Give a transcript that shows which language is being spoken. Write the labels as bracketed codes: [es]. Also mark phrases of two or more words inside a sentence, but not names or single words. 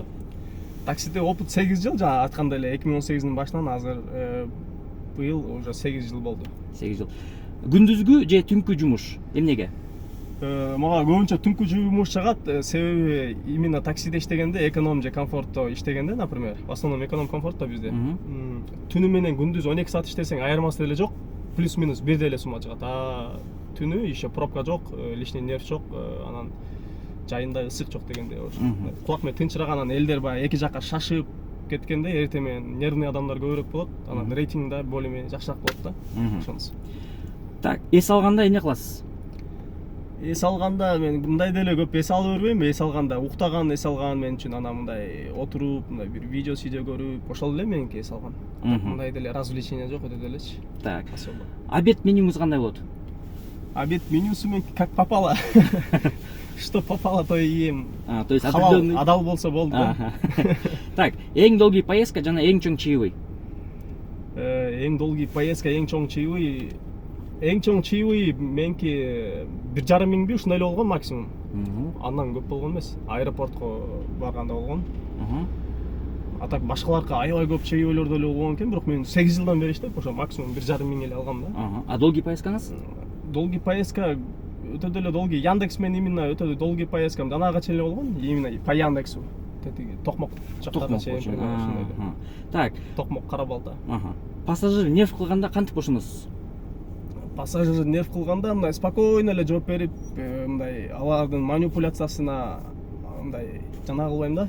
[ky] Таксиде опыт 8 жыл, жана айткандай эле 2018-дин башынан азыр быйыл уже 8 жыл болду. 8 жыл. Күндүзгү же түнкү жумуш? Эмнеге? Мага көбүнчө түнкү жумуш жагат, себеби именно таксиде иштегенде эконом же комфортто иштегенде, [ru] например, в основном эконом [ky] комфортто бизде. Түнү менен күндүз 12 саат иштесең айырмасы деле жок, плюс-минус бир деле сумма чыгат. Түнү еще пробка жок, [ru] лишний нерв [ky] жок, анан жайында ысык жок дегенде кулак менен тынчыраганан элдер баягы эки жакка шашып кеткенде эртең менен нервный адамдар көбүрөөк болот, анан рейтинг да [ru] более-менее [ky] жакшыраак болот да. Ошонусу. Так, эс алганда эмне кыласыз? Эс алганда мен мындай деле көп эс алып бербейм. Эс алганда уктаган, эс алган мен үчүн анан мындай отуруп, мындай бир видео көрүп, ошол эле меники эс алган. Мындай деле развлечение жок, өтө делечи. Так. Обед менюңуз кандай болот? Обед менюсу мен [ru] как попало. Что попало, то и ем. То есть определенный [ky] адал болсо болду. Так, эң [ru] долгий поездка [ky] жана эң чоң чаевый? Эң [ru] долгий поездка, [ky] эң чоң чаевый. Эң чоң чаевый меники 1,5 миңби ушундай эле болгон максимум. Андан көп болгон эмес. Аэропортко барганда болгон. А так башкаларга аябай көп чаевыйлар деле болгон экен, бирок мен 8 жылдан бери иштеп, ошо максимум 1,5 миң эле алгам да. А долгий поездкаңыз? [ru] Долгий поездка [ky] өтө деле долгий. Яндекс мен именно өтө долгий поездкам жанагыга чейин болгон, [ru] именно по Яндексу. [ky] Токмок жактарга чейин. Так, Токмок Карабалта. Пассажир нерв кылганда кантип бошоносуз? Пассажир нерв кылганда мындай спокойно эле жооп берип, мындай алардын манипуляциясына мындай жана кылбайм да.